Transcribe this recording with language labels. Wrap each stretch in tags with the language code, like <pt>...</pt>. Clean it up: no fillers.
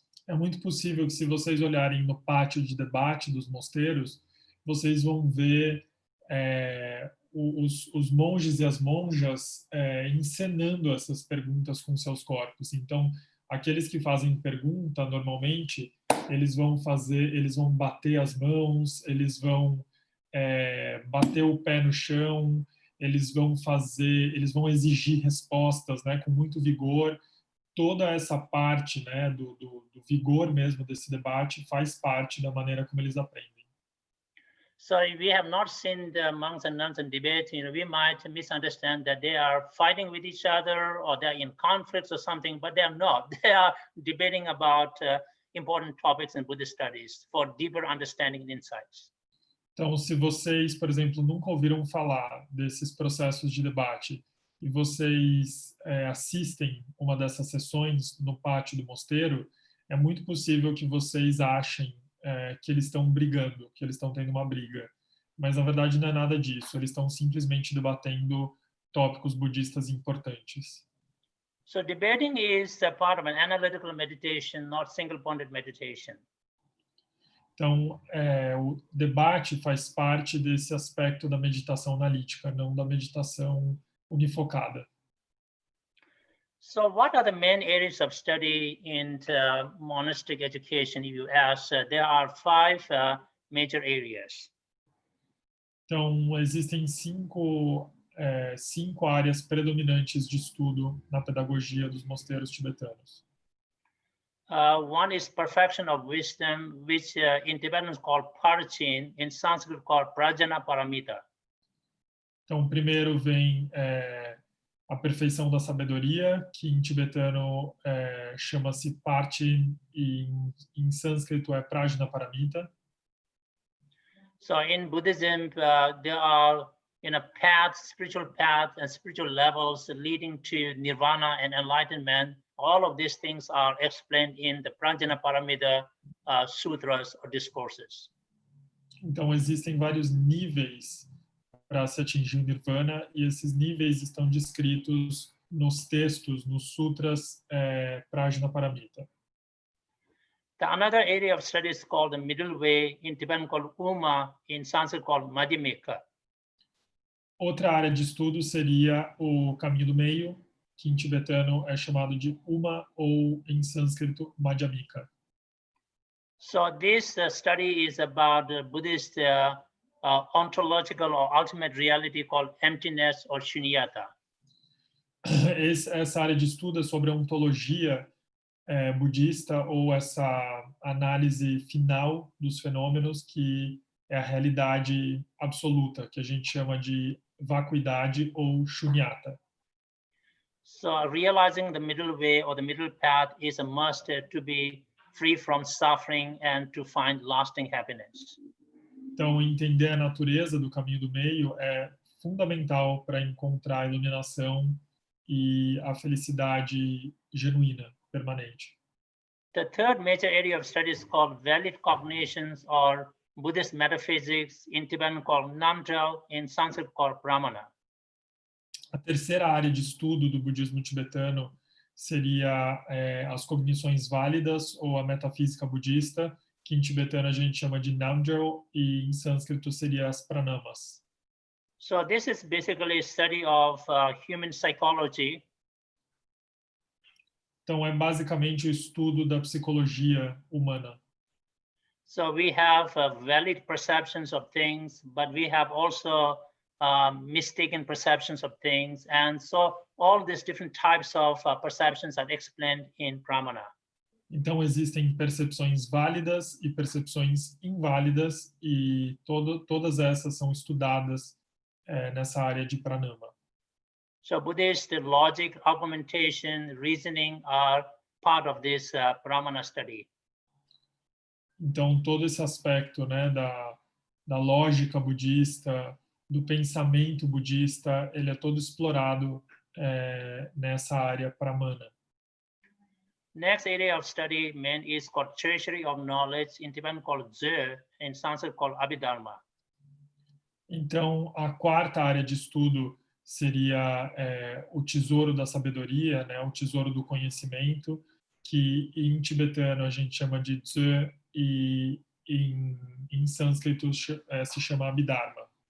<pt>É muito possível que se vocês olharem no pátio de debate dos mosteiros, vocês vão ver os monges e as monjas encenando essas perguntas com seus corpos. Então, aqueles que fazem pergunta, normalmente, eles vão bater as mãos, eles vão bater o pé no chão, eles vão exigir respostas, né, com muito vigor. Toda essa parte, né, do vigor mesmo desse debate faz parte da maneira como eles aprendem.</pt> <en>So we have not seen the monks and nuns in debate. We might misunderstand that they are fighting with each other or they're in conflicts or something, but they are not. They are debating about important topics in Buddhist studies for deeper understanding and insights.</en> <pt>Então, se vocês, por exemplo, nunca ouviram falar desses processos de debate e vocês assistem uma dessas sessões no pátio do mosteiro, é muito possível que vocês achem que eles estão brigando, que eles estão tendo uma briga. Mas, na verdade, não é nada disso. Eles estão simplesmente debatendo tópicos budistas importantes.</pt> <en>So debating is a part of an analytical meditation, not single-pointed meditation.</en> <pt>Então, o debate faz parte desse aspecto da meditação analítica, não da meditação unifocada.</pt> <en>So what are the main areas of study in monastic education? If you ask, there are 5 major areas.</en> <pt>Então, existem cinco áreas predominantes de estudo na pedagogia dos mosteiros tibetanos.</pt> <en>One is perfection of wisdom, which in Tibetan is called parchin, in Sanskrit called prajna paramita.</en> <pt>Então, primeiro vem a perfeição da sabedoria, que em tibetano chama-se parchin e em sânscrito é prajna paramita.</pt> <en>So in Buddhism, there are paths, spiritual paths and spiritual levels leading to nirvana and enlightenment. All of these things are explained in the Prajna Paramita sutras or discourses.</en> <pt>Então, existem vários níveis para se atingir o nirvana e esses níveis estão descritos nos textos, nos sutras Prajna Paramita.</pt> <en>Another area of study is called the middle way, in Tibetan called Uma, in Sanskrit called Madhyamika.</en> <pt>Outra área de estudo seria o caminho do meio, que em tibetano é chamado de Uma ou em sânscrito Madhyamika.</pt> <en>So this study is about the Buddhist ontological or ultimate reality called emptiness or shunyata.</en> <pt>Essa área de estudo é sobre a ontologia budista ou essa análise final dos fenômenos, que é a realidade absoluta, que a gente chama de vacuidade ou shunyata.</pt> <en>So realizing the middle way or the middle path is a must to be free from suffering and to find lasting happiness.</en> <pt>Então, entender a natureza do caminho do meio é fundamental para encontrar a iluminação e a felicidade genuína, permanente.</pt> <en>The third major area of study is called valid cognitions or Buddhist metaphysics, in Tibetan called Namjal, in Sanskrit called Brahmana.</en> <pt>A terceira área de estudo do budismo tibetano seria as cognições válidas ou a metafísica budista, que em tibetano a gente chama de Namjal e em sânscrito seria as pranamas.</pt> <en>So this is basically a study of human psychology.</en> <pt>Então é basicamente o estudo da psicologia humana.</pt> <en>So we have valid perceptions of things, but we have also mistaken perceptions of things. And so all these different types of perceptions are explained in Brahmana.</en> <pt>Então existem percepções válidas e percepções inválidas e todas essas são estudadas nessa área de pranama.</pt> <en>So Buddhist logic, argumentation, reasoning are part of this Brahmana study.</en> <pt>Então todo esse aspecto, né, da lógica budista, do pensamento budista, ele é todo explorado nessa área pramana.</pt> <en>Next area of study main is called treasury of knowledge, in Tibetan called desde, in Sanskrit called Abhidharma.</en> <pt>Então a quarta área de estudo seria o tesouro da sabedoria, né, o tesouro do conhecimento, que em tibetano a gente chama de desde e em sânscrito se chama Abhidharma.</pt>